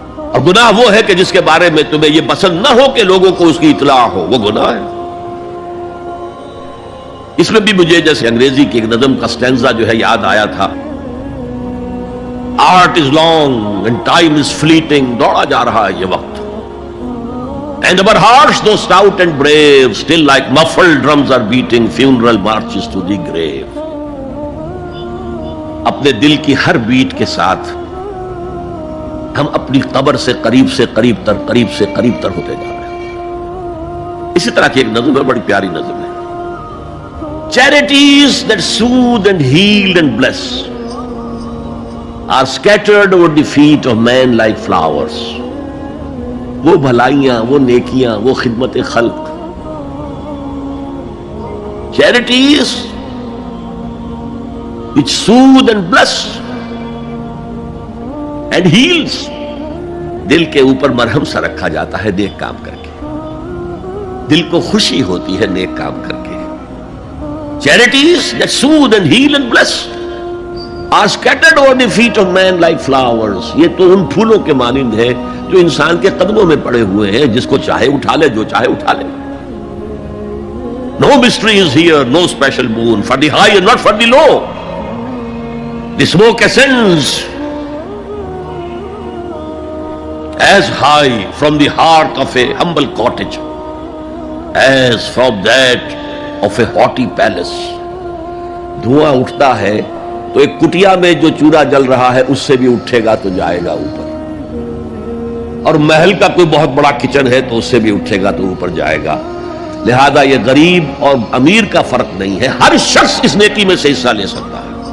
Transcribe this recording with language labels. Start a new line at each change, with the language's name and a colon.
Urdu: اور گناہ وہ ہے کہ جس کے بارے میں تمہیں یہ پسند نہ ہو کہ لوگوں کو اس کی اطلاع ہو، وہ گناہ ہے. اس میں بھی مجھے جیسے انگریزی کی ایک نظم کا سٹینزا جو ہے یاد آیا تھا.
English: art is long and time is fleeting,
Urdu: دوڑا جا رہا ہے یہ وقت.
English: And our hearts though stout and brave still like muffled drums are beating funeral marches to the grave.
Urdu: اپنے دل کی ہر بیٹ کے ساتھ ہم اپنی قبر سے قریب سے قریب تر، قریب سے قریب تر ہوتے جا رہے ہیں. اسی طرح کی ایک نظم ہے، بڑی پیاری نظم ہے.
English: Charities that soothe and heal and bless are scattered over the feet of men like flowers.
Urdu: وہ بھلائیاں، وہ نیکیاں، وہ خدمت خلق،
English: charities which soothe and bless and heals،
Urdu: دل کے اوپر مرہم سا رکھا جاتا ہے نیک کام کر کے. دل کو خوشی ہوتی ہے نیک کام کر کے.
English: Charities that soothe and heal and bless are scattered over the feet of men like flowers.
Urdu: یہ تو ان پھولوں کے مانند ہے جو انسان کے قدموں میں پڑے ہوئے ہیں، جس کو چاہے اٹھا لے، جو چاہے اٹھا لے.
English: No mystery is here, no special boon for the high and not for the low. The smoke ascends as high from the hearth of a humble cottage as from that of a haughty palace.
Urdu: دھواں اٹھتا ہے تو ایک کٹیا میں جو چورا جل رہا ہے اس سے بھی اٹھے گا تو جائے گا اوپر، اور محل کا کوئی بہت بڑا کچن ہے تو اس سے بھی اٹھے گا تو اوپر جائے گا. لہذا یہ غریب اور امیر کا فرق نہیں ہے، ہر شخص اس نیکی میں سے حصہ لے سکتا ہے.